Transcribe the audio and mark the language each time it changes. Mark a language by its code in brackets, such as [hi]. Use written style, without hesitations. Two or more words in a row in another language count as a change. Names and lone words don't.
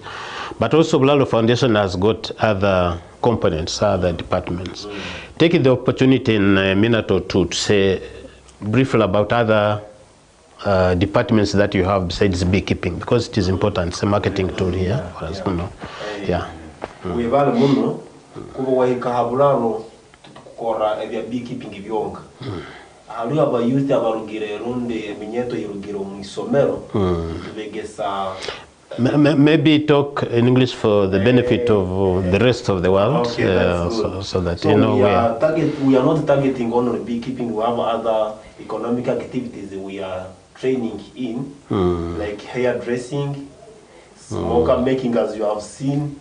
[en] But also Bularo Foundation has got other components, other departments. Taking the opportunity in a minute or two to say briefly about other departments that you have besides beekeeping, because it is important. It's a marketing tool here for us to know. Yeah. We value [nyn] muno kuba wahika habularo tukora ebya beekeeping byonga. Hali abayuthi abarugire runde eminyeto yirugiro mu isomero tubegesa. [en] Maybe talk in English for the benefit of the rest of the world. Okay, so that you know we are not targeting only beekeeping. We have other economic activities we are training in, like hairdressing, smoker making, as you have seen.